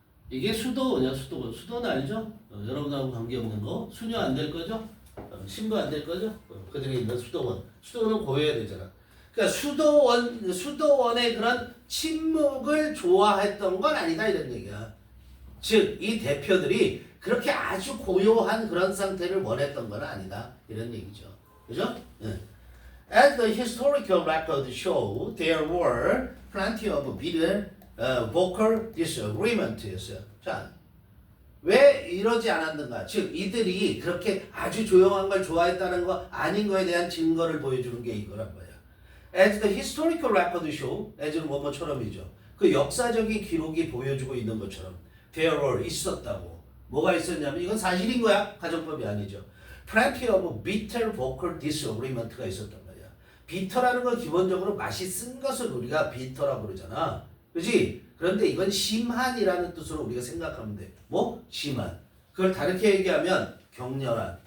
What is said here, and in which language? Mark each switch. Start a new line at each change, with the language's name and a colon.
Korean: 이게 수도원이야, 수도원. 수도원 알죠? 여러분하고 관계없는 거. 수녀 안 될 거죠? 신부 안 될 거죠? 그들이 있는 수도원. 수도원은 고여야 되잖아. 그러니까 수도원의 그런 침묵을 좋아했던 건 아니다, 이런 얘기야. 즉, 이 대표들이 그렇게 아주 고요한 그런 상태를 원했던 건 아니다. 이런 얘기죠. 그죠?
English: As the historical records show, there were plenty of bitter vocal disagreements.
Korean: 자, 왜 이러지 않았는가? 즉, 이들이 그렇게 아주 조용한 걸 좋아했다는 거 아닌 거에 대한 증거를 보여주는 게 이거란 말이야.
English: As the historical records show, as는
Korean: 뭐뭐처럼이죠. 그 역사적인 기록이 보여주고 있는 것처럼
English: there were
Korean: 있었다고. 뭐가 있었냐면 이건 사실인 거야. 가정법이 아니죠.
English: Plenty of bitter vocal disagreement가
Korean: 있었단 말이야. bitter라는 건 기본적으로 맛이 쓴 것을 우리가 bitter라고 그러잖아. 그렇지? 그런데 이건 심한이라는 뜻으로 우리가 생각하면 돼. 뭐? 심한. 그걸 다르게 얘기하면 격렬한.